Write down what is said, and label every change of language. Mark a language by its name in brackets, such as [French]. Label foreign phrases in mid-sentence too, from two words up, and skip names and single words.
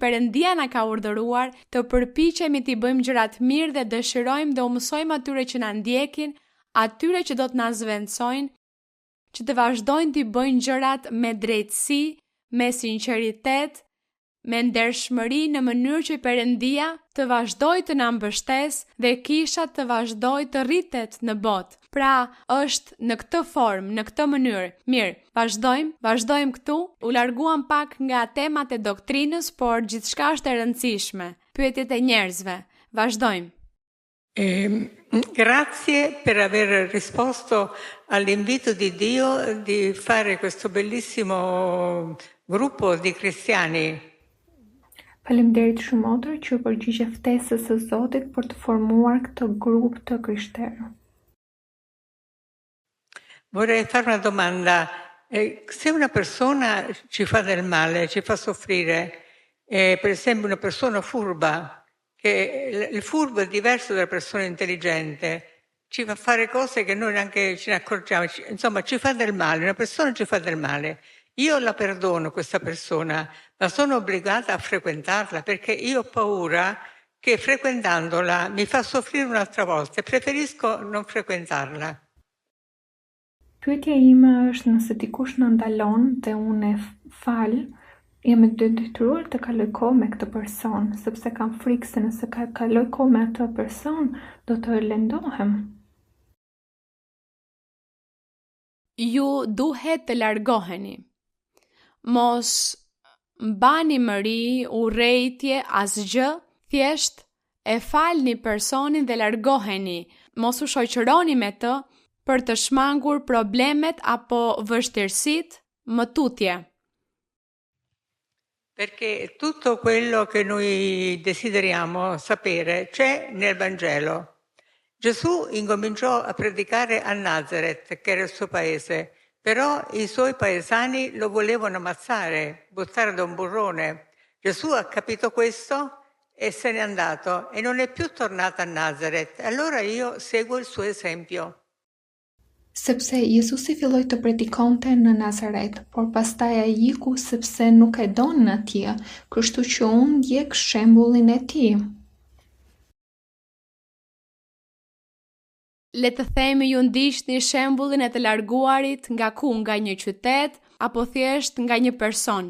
[Albanian] Perëndia na ka urdhëruar, të përpiqemi të bëjmë gjërat mirë dhe dëshirojmë dhe u mësojmë atyre që na ndjekin, atyre që do të na zvendsojnë, që të vazhdojnë të bëjnë gjërat me drejtësi, me sinqeritet, me ndershmëri në mënyrë që Perëndia të vazhdojë të na mbështesë dhe kisha të vazhdojë të rritet në botë. Pra, është në këtë formë, në këtë mënyrë. Mirë, vazhdojmë këtu. U larguam pak nga temat e doktrinës, por gjithçka është e rëndësishme. Pyetjet e njerëzve. Vazhdojmë. [Italian] Grazie per aver risposto all'invito di Dio di fare questo bellissimo gruppo di cristiani. [Albanian] Faleminderit shumë Motër që përgjigje ftesës së Zotit për të formuar këtë grup të krishterë. [Italian] Vorrei fare una domanda. Se una persona ci fa del male, ci fa soffrire, per esempio una persona furba, che il furbo è diverso dalla persona intelligente, ci fa fare cose che noi neanche ce ne accorgiamo, insomma ci fa del male, una persona ci fa del male. Io la perdono questa persona, ma sono obbligata a frequentarla perché io ho paura che frequentandola mi fa soffrire un'altra volta e preferisco non frequentarla. [Albanian] Pyetja ime është nëse dikush në ndalon dhe unë e fal, jam e detyruar të kaloj kohë me këtë person, sepse kam frikë se nëse kaloj kohë me atë person, do të lëndohem. Ju duhet të largoheni. Mos mbani mëri, urrejtje, asgjë, thjesht e falni personin dhe largoheni. Mos u shoqëroni me të për të shmangur problemet apo vështirësitë më tutje. [Italian] Perché tutto quello che noi desideriamo sapere c'è nel Vangelo. Gesù incominciò a predicare a Nazareth, che era il suo paese, però i suoi paesani lo volevano ammazzare, buttare da un burrone. Gesù ha capito questo e se n'è andato e non è più tornato a Nazareth. Allora io seguo il suo esempio. [Albanian] Sepse Jezusi filloi të predikonte në Nazaret, por pastaj ai iku sepse nuk e donin atje, kështu që unë ndjek shembullin e tij. Le të themi ju ndiqni shembullin e të larguarit nga ku, nga një qytet apo thjesht nga një person.